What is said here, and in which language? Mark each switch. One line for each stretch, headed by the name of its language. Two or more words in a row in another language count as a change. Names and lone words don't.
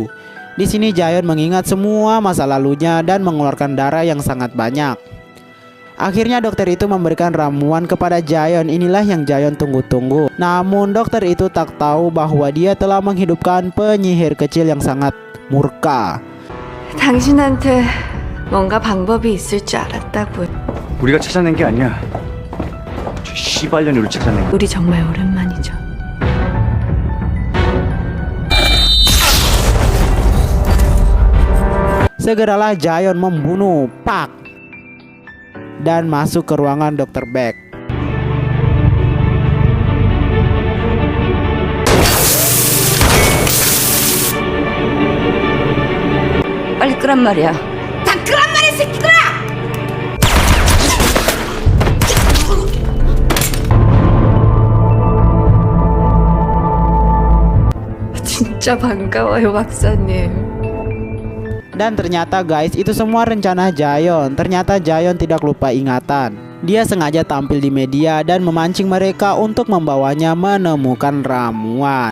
Indonesian: Di sini Jayon mengingat semua masa lalunya dan mengeluarkan darah yang sangat banyak. Akhirnya dokter itu memberikan ramuan kepada Jayon. Inilah yang Jayon tunggu-tunggu. Namun dokter itu tak tahu bahwa dia telah menghidupkan penyihir kecil yang sangat murka.
Korean: 당신한테 뭔가 방법이 있을 줄 알았다고. 우리가 찾아낸 게 아니야. 저 씨발년이를 찾아낸 거야. 우리 정말 오랜만이죠.
Indonesian: Segeralah Jayon membunuh Pak dan masuk ke ruangan Dr. Baek.
Korean: 빨리 끄란 말이야. 다 끄란 말이야, 새끼들아! 진짜 반가워요, 박사님.
Indonesian: Dan ternyata guys, itu semua rencana Jayon. Ternyata Jayon tidak lupa ingatan. Dia sengaja tampil di media dan memancing mereka untuk membawanya menemukan ramuan.